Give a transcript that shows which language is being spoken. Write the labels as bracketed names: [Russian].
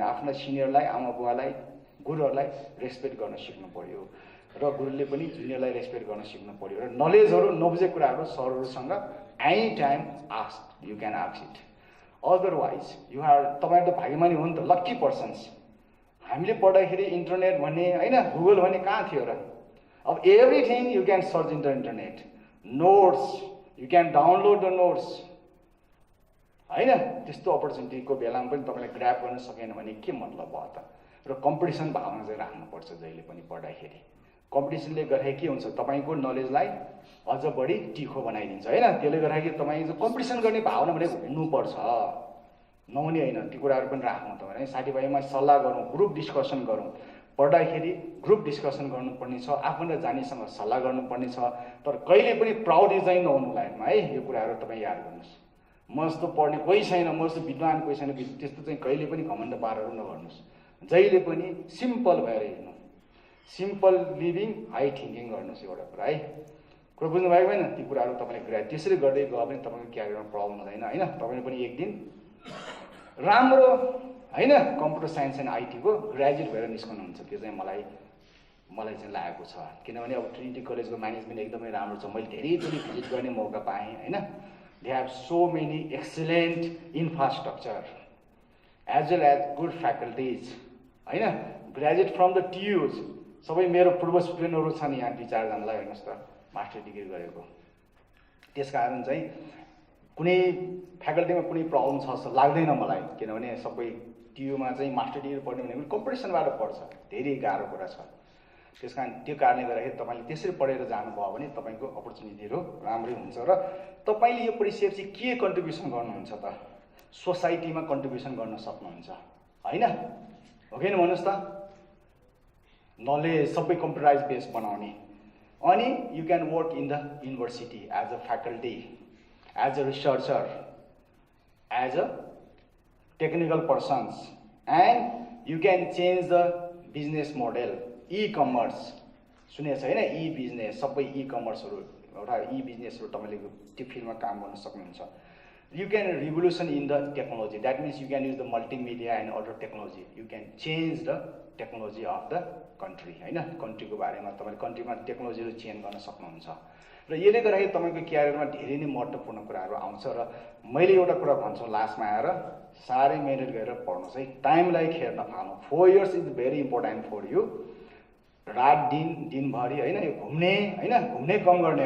[Nepali] आफ्नो सिनियरलाई, आमा बुवालाई, गुरुहरुलाई रेस्पेक्ट गर्न सिक्नु पर्यो र गुरुले पनि जुनियरलाई रेस्पेक्ट गर्न सिक्नु पर्यो। र नलेजहरु नबुझेको कुराहरु सरहरुसँग [English] Any time ask, you can ask it. Otherwise you are [Nepali] तपाईहरु त भाग्यमानी हो नि त, लक्की पर्सन्स। हामीले पढ्दाखेरि इन्टरनेट भन्ने हैन, गुगल भन्ने कहाँ थियो र? [English] अब everything you can search in the internet. Notes you can download the notes हैन? [Nepali] त्यस्तो अपर्च्युनिटीको बेलामा पनि तपाईले ग्र्याब गर्न सकेन भने के मतलब भयो त? र कम्पिटिसन भावना चाहिँ राख्नुपर्छ जहिले पनि पढ्दाखेरि। कम्पिटिसनले गर्दा के हुन्छ तपाईको नलेजलाई अझ बढी टिखो बनाइदिन्छ हैन? त्यसले गर्दाखेरि तपाईको कम्पिटिसन गर्ने भावना भनेको हुनुपर्छ, नहुने हैन। ती कुराहरु पनि राख्नु तपाईले साथीभाइमा सल्लाह गरौँ, ग्रुप डिस्कसन गरौँ। पढ्दाखेरि ग्रुप डिस्कसन गर्नुपर्ने छ, आफूले जानेसँग सल्लाह गर्नुपर्ने छ। तर कहिले पनि प्राउड चाहिँ नहुनु लायकमा है। यो कुराहरु तपाई याद गर्नुस्। म जस्तो पढ्ने कोही छैन, म जस्तो विद्वान कोही छैन, त्यस्तो चाहिँ कहिले पनि घमण्ड पारेर नगर्नुस्। जहिले पनि सिम्पल भएर हिँड्नु, [English] simple living, high thinking [Nepali] गर्नुस्। एउटा कुरा है, कुरा बुझ्नु भएको हैन? ती कुराहरु तपाईले ग्रेड त्यसरी गर्दै गयो भने तपाईको क्यारियरमा प्रब्लम हुँदैन हैन? तपाईले पनि एक दिन राम्रो हैन कम्प्युटर साइन्स एन्ड आईटी को ग्रेजुएट भएर निस्कनुहुन्छ। त्यो चाहिँ मलाई चाहिँ लागेको छ। किनभने अब ट्रिनिटी कलेजको म्यानेजमेन्ट एकदमै राम्रो छ। मैले धेरै पनि भिजिट गर्ने मौका पाएँ हैन? [English] They have so many excellent infrastructure as well as good faculties हैन? Graduate from the TUs [Nepali] सबै मेरो पूर्व स्टुडेन्टहरु छन् यहाँ 2-4 जनालाई हेर्नुस् त मास्टर डिग्री गरेको। त्यसकारण चाहिँ कुनै फ्याकल्टीमा कुनै प्रब्लम छ जस्तो लाग्दैन मलाई। किनभने सबै टियुमा चाहिँ मास्टर डिग्री पढ्ने भनेको कम्पिटिसनबाट पढ्छ, धेरै गाह्रो कुरा छ। त्यसकारण त्यो कारणले गर्दाखेरि तपाईले त्यसरी पढेर जानुभयो भने तपाईको अपर्च्युनिटीहरु राम्रै हुन्छ। र तपाईले यो पढिसकेपछि के कन्ट्रिब्युसन गर्नुहुन्छ त? सोसाइटीमा कन्ट्रिब्युसन गर्न सक्नुहुन्छ हैन? हो कि हैन भन्नुस् त? नलेज सबै कम्प्युटराइज बेस बनाउने, अनि [English] You can work in the university as a faculty, as a researcher, as a technical persons, and you can change the business model. [Nepali] E commerce सुनेको छ हैन? ई बिजनेस, सबै ई कमर्सहरु एउटा ई बिजनेसहरु तपाईले त्यो फिल्डमा काम गर्न सक्नुहुन्छ। [English] You can revolution in the technology. That means you can use the multimedia and other technology. You can change the technology of the country. [Nepali] हैन? कन्ट्रीको बारेमा तपाईले कन्ट्रीमा टेक्नोलोजीहरु चेन्ज गर्न सक्नुहुन्छ। र यसले गर्दाखेरि तपाईको क्यारियरमा धेरै नै महत्त्वपूर्ण कुराहरु आउँछ। र मैले एउटा कुरा भन्छु लास्टमा आएर, सारै मेहनत गरेर पढ्नुस् है, टाइमलाई खेर नफाल्नु। [English] 4 years is very important for you. [Nepali] रात दिनभरि हैन यो घुम्ने हैन, घुम्ने कम गर्ने।